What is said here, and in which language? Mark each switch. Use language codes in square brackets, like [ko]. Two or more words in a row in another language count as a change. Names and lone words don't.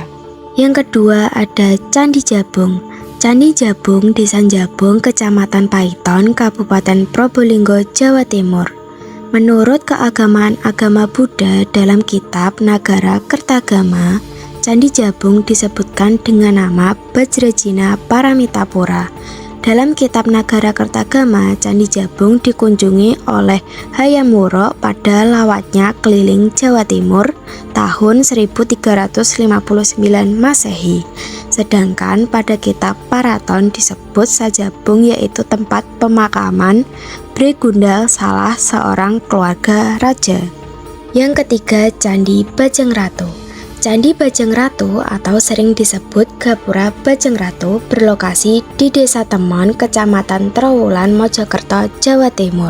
[id] Yang kedua ada Candi Jabung. Candi Jabung, Desa Jabung, Kecamatan Paiton, Kabupaten Probolinggo, Jawa Timur. Menurut keagamaan agama Buddha dalam kitab Nagara Kertagama, Candi Jabung disebutkan dengan nama Bajrajina Paramitapura. Dalam kitab Nagara Kertagama, Candi Jabung dikunjungi oleh Hayam Wuruk pada lawatnya keliling Jawa Timur tahun 1359 Masehi. Sedangkan pada kitab Paraton disebut Sajabung, yaitu tempat pemakaman Bre Gundal, salah seorang keluarga raja. Yang ketiga, Candi Bajangratu. Candi Bajangratu atau sering disebut Gapura Bajangratu berlokasi di Desa Temon, Kecamatan Trowulan, Mojokerto, Jawa Timur.